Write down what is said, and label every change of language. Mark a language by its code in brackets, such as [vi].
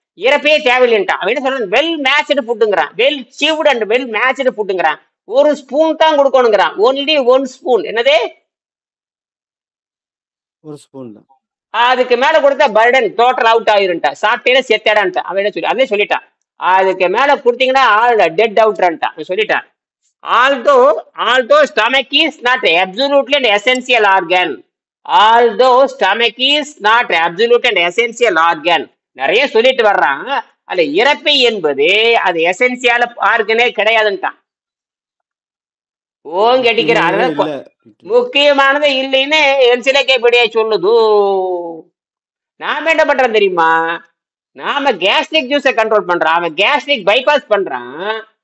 [ta] இறப்பையே தேவையில்லைன்ட்டான். அவன் என்ன சொல்றான், well matched ஃபுட்டுங்கிறான், [en] Well sieved and well matched ஃபுட்டுங்கிறான். [ta] ஒரு ஸ்பூன் தான் கொடுக்கணுங்கிறான், [en] Only 1 spoon. [ta] என்னது, ஒரு ஸ்பூன் தான். அதுக்கு மேல கொடுத்தா [en] burden total out [ta] ஆயிருன்ட்டா, சாப்பிட்டே செத்தாடான்ட்டா. அவன் என்ன சொல்லி அதே சொல்லிட்டான். அதுக்கு மேல கொடுத்தீங்கன்னா ஆள் [en] dead அவுட்றான்ட்டான் [ta] சொல்லிட்டான். [en] Although stomach is not absolutely an essential organ. Although stomach is not absolute and essential organ. [ta] நிறைய சொல்லிட்டு வர்றான். அது இறப்பை என்பது அது எசென்சியல் ஆர்கனே கிடையாதுன்ட்டான். ஓங்க அடிக்கிறான். முக்கியமானது இல்லைன்னு என்சிலைக்கோபீடியா சொல்லுது. நாம என்ன பண்றோம் தெரியுமா, நாம கேஸ்ட்ரிக் ஜூஸை கண்ட்ரோல் பண்றோம், அவன் கேஸ்ட்ரிக் பைபாஸ் பண்றான்.